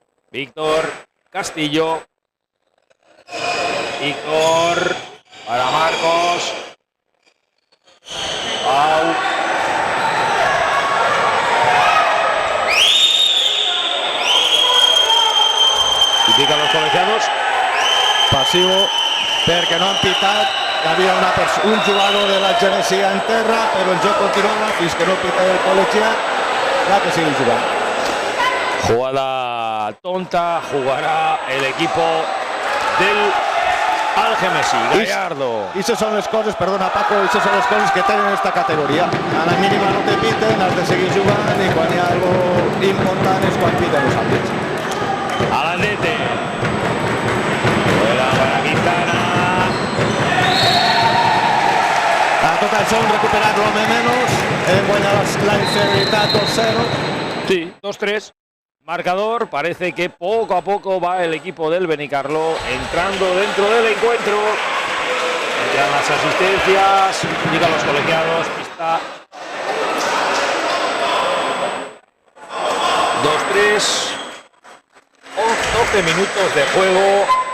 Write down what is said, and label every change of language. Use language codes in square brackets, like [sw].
[es] Víctor, Castillo. Víctor para Marcos. Pau. Indican los colegiados. [ca] Passiu perquè no han pitat. Hi havia un jugador de la Genesia en terra, però el joc continuava fins que no pita el col·legiat. Ja que sigui jugant. [es] Jugada tonta, jugará el equipo del Algemesí. Gallardo. [ca] I això són les coses, perdona Paco, això són les coses que tenen esta categoria. A la mínima no te piten, has de seguir jugant i quan hi ha algo important és quan piten els àmbits. [es] Alandete. Juega para Quintana. [ca] A tot això hem recuperat l'home menys, hem guanyat la inferioritat 2-0. Sí, 2-3. [es] Marcador, parece que poco a poco va el equipo del Benicarló entrando dentro del encuentro. Entran las asistencias, indican los colegiados, pista 2-3, 12 minutos de juego.